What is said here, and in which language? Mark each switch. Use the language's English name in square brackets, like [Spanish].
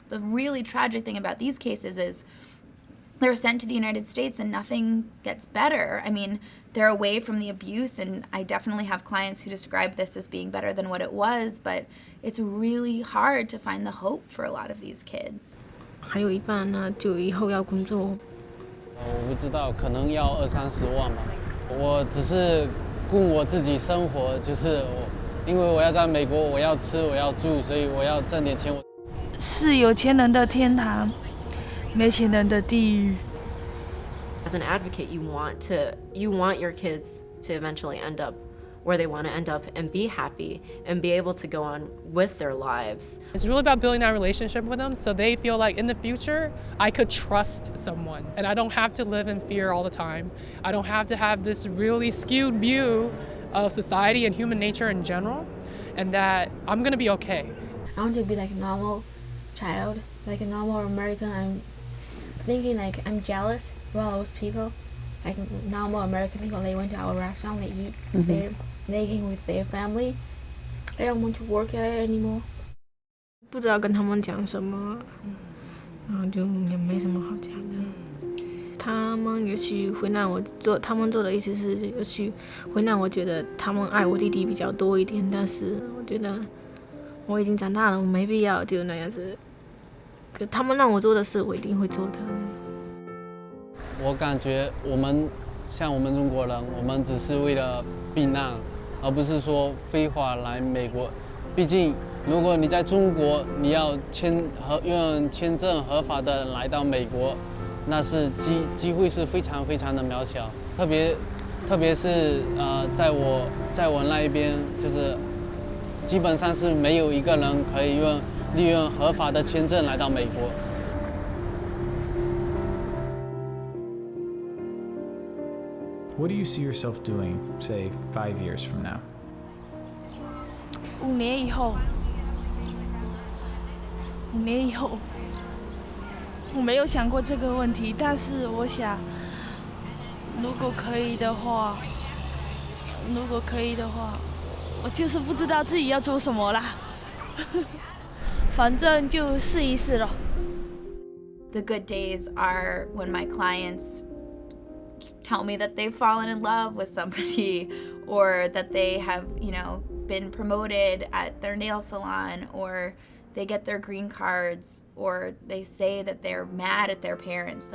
[English] The really tragic thing about these cases is they're sent to the United States and nothing gets better. I mean, they're away from the abuse, and I definitely have clients who describe this as being better than what it was, but it's really hard to find the hope for a lot of these kids. [Chinese] 还有一半呢，就以后要工作。我不知道，可能要20-30万吧。我只是供我自己生活，就是因为我要在美国，我要吃，我要住，所以我要挣点钱。是有钱人的天堂，没钱人的地狱。 [English] As an advocate, you want your kids to eventually end up where they want to end up and be happy and be able to go on with their lives. It's really about building that relationship with them so they feel like in the future, I could trust someone and I don't have to live in fear all the time. I don't have to have this really skewed view of society and human nature in general, and that I'm gonna be okay. I want to be like a normal child, like a normal American. I'm thinking like I'm jealous of all those people, like normal American people. They went to our restaurant, they eat, they came with their family. I don't want to work there anymore. [Chinese] 不知道跟他们讲什么，然后就也没什么好讲的。他们也许会让我做，他们做的意思是，也许会让我觉得他们爱我弟弟比较多一点，但是我觉得我已经长大了，我没必要就那样子。可他们让我做的事，我一定会做的。我感觉我们中国人，我们只是为了避难，而不是说非法来美国。毕竟，如果你在中国，你要用签证合法的来到美国，那是机会是非常非常的渺小。特别是在我那一边，就是基本上是没有一个人可以利用合法的签证来到美国。 [English] What do you see yourself doing, say, 5 years from now? [Chinese] 5年以后，我没有想过这个问题，但是我想，如果可以的话，我就是不知道自己要做什么啦，反正就试一试咯。 [English] The good days are when my clients tell me that they've fallen in love with somebody, or that they have, been promoted at their nail salon, or they get their green cards, or they say that they're mad at their parents.